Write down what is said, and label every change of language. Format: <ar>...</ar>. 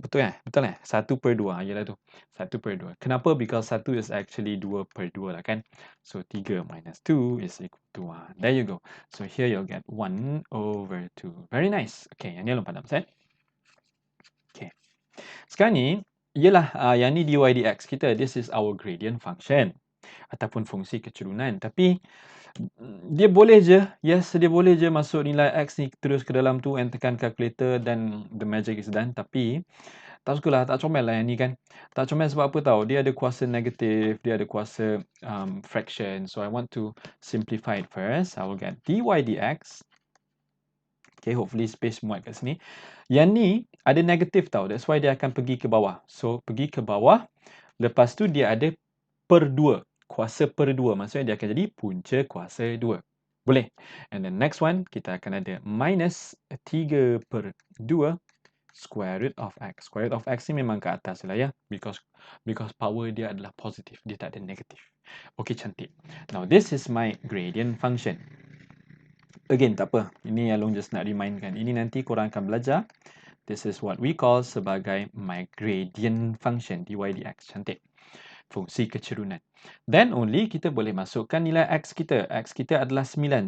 <ms>Betul Betul 1/2. Yalah tu. 1/2. Kenapa?</ms> <en>Because 1 is actually 2/2 lah kan. So, 3 minus 2 is equal to 1. There you go. So, here you'll get 1/2. Very nice. Okay,</en> <ms>yang ni Along padam set.</ms> <en>Okay.</en> <ms>Sekarang ni, ialah yang ni dy dx kita.</ms> <en>This is our gradient function.</en> <ms>Ataupun fungsi keturunan. Tapi, dia boleh je, yes, dia boleh je masuk nilai x ni terus ke dalam tu and tekan calculator dan</ms> <en>the magic is done.</en> <ms>Tapi, tak sukalah, tak comel lah yang ni kan. Tak comel sebab apa tahu? Dia ada kuasa negatif, dia ada kuasa fraction.</ms> <en>So, I want to simplify it first. I will get dy dx. Okay, hopefully space</en> <ms>muat kat sini. Yang ni ada negatif tau.</ms> <en>That's why</en> <ms>dia akan pergi ke bawah. So, pergi ke bawah. Lepas tu dia ada per 2. Kuasa per 2. Maksudnya dia akan jadi punca kuasa 2. Boleh.</ms> <en>And then next one,</en> <ms>kita akan ada</ms> <en>minus 3/2 square root of x.</en> <ms>Square root of x ni memang ke atas lah ya. Because power dia adalah positif. Dia tak ada negatif. Okay, cantik.</ms> <en>Now, this is my gradient function.</en> <ms>Again, tak apa. Ini Along just nak remindkan. Ini nanti korang akan belajar</ms> <en>This is what we call sebagai my gradient function, dy dx.</en> <ms>Cantik. Fungsi kecerunan.</ms> <en>Then only</en> <ms>kita boleh masukkan nilai x kita. X kita adalah 9.</ms>